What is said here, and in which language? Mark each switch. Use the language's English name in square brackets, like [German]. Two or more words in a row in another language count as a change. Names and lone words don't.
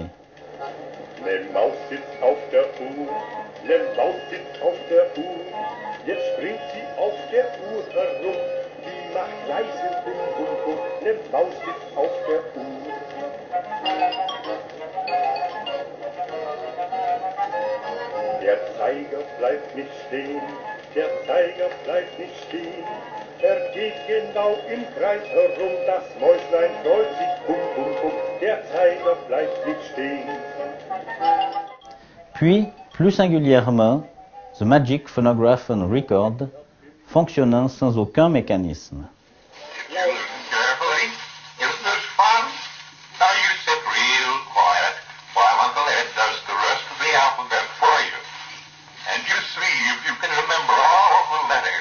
[German] Ne Maus sitzt auf der Uhr, ne Maus sitzt auf der Uhr, jetzt springt sie auf der Uhr herum, die macht leise Bum Bum Bum, ne Maus sitzt auf der Uhr. Der Zeiger bleibt nicht stehen, der Zeiger bleibt nicht stehen, geht genau im Kreis herum, das Mäuslein freut sich, bum, bum, bum, der Zeiger bleibt nicht stehen. [French] Puis, plus singulièrement, The Magic Phonograph and Record, fonctionnant sans aucun mécanisme. [English] Listen carefully. Isn't this fun? Now you sit real quiet while Uncle Ed does the rest of the alphabet for you. And you see if you can remember all of the letters.